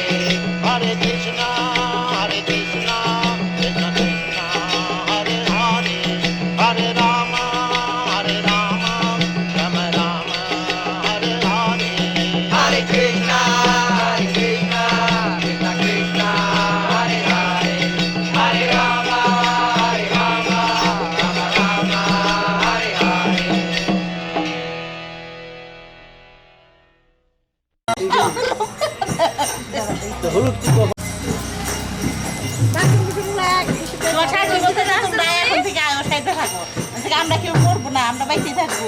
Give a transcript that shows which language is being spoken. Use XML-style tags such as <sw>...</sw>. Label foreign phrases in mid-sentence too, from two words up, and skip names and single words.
<sa>Hare Krishna, Krishna Krishna, Hare Hare, Hare Rama, Rama Rama, Hare Hare. Hare Krishna, Krishna Krishna, Hare Hare, Hare Rama, Rama Rama, Hare Hare.</sa> <bn>তোমার শাশুড়ি বলতে না, তোমরা এখন থেকে আয়ো সাইডে থাকো। আজকে আমরা কেউ করবো না, আমরা বাইরে থাকবো।</bn>